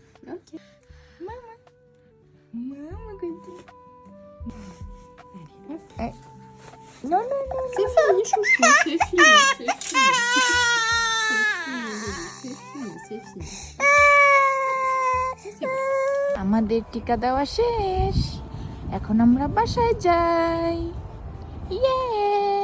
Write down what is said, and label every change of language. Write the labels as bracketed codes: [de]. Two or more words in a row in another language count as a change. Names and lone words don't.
[fr] Ok. Maman. Maman, côté. Allez, hop. Non, non, non. C'est fini, chouchou. C'est fini, c'est fini. C'est fini. C'est bon. [bn] আমাদের টিকা দেওয়া শেষ, এখন আমরা বাসায় যাই। ইয়ে